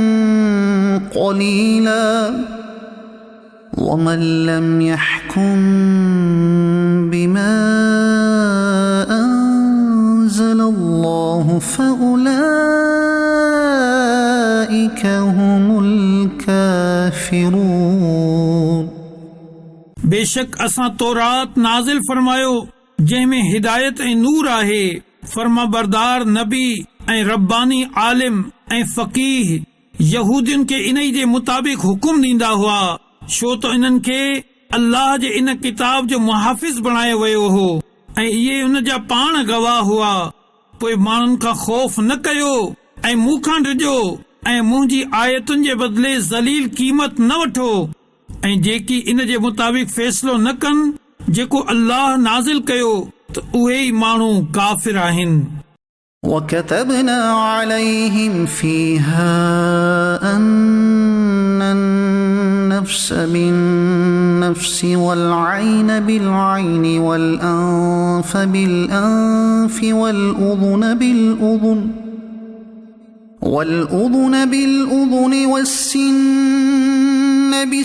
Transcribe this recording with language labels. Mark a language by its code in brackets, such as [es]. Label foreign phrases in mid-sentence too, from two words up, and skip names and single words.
[ar] قليلا ومن لم يحكم بما أنزل الله فأولئك هم الكافرون [sd] बेशक असां तौरात नाज़िल फरमायो जंहिंमें हिदायत ऐं नूर आहे। फर्मा बरदार नबी ऐं रब्बानी आलिम ऐं फ़क़ीह यहूदियुनि खे इन जे मुताबिक़ हुकुम ॾींदा हुआ, छो त इन्हनि खे अल्लाह जे इन किताब जो मुहाफ़िज़ बणायो वियो हो ऐं इहे उन जा पाण गवाह हुआ। पोइ माण्हुनि खां ख़ौफ़ न कयो ऐं मूंखां ॾिजो ऐं मुंहिंजी आयतुनि जे बदिले ज़लील क़ीमत न वठो ऐं जेकी इन जे मुताबिक़ फ़ैसिलो न कनि जेको अल्लाह नाज़िल कयो त उहे ई माण्हू काफ़िर आहिनि। وكتبنا عليهم فيها أن النفس بالنفس والعين بالعين والأنف بالأنف والأذن بالأذن والسن